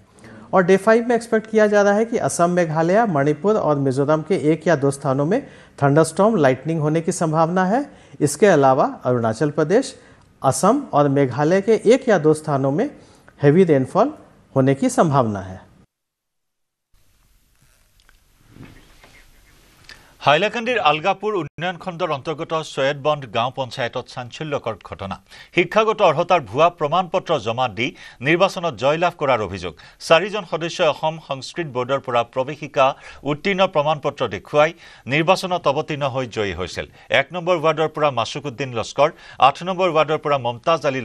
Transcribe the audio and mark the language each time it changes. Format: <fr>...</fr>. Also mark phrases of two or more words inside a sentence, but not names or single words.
<hi>और डे 5 में एक्सपेक्ट किया जा रहा है कि असम, मेघालय, मणिपुर और मिजोरम के 1 या 2 स्थानों में</hi> <en>thunderstorm, lightning</en> <hi>होने की संभावना है। इसके अलावा अरुणाचल प्रदेश, असम और मेघालय के 1 या 2 स्थानों में</hi> <en>heavy rainfall</en> <hi>होने की संभावना है।</hi> <as>হাইলাকান্দিৰ আলগাপুৰ উন্নয়ন খণ্ডৰ অন্তৰ্গত সৈয়দবন্দ গাঁও পঞ্চায়তত চাঞ্চল্যকৰ ঘটনা শিক্ষাগত অৰ্হতাৰ ভুৱা প্ৰমাণপত্ৰ জমা দি নিৰ্বাচনত জয়লাভ কৰাৰ অভিযোগ 4জন সদস্যই অসম সংস্কৃত বোৰ্ডৰ পৰা প্ৰৱেশিকা উত্তীৰ্ণ প্ৰমাণপত্ৰ দেখুৱাই নিৰ্বাচনত অৱতীৰ্ণ হৈ জয়ী হৈছিল 1 নম্বৰ ৱাৰ্ডৰ পৰা মাসুকুদ্দিন লস্কৰ 8 নম্বৰ ৱাৰ্ডৰ পৰা মমতাজ আলী</as>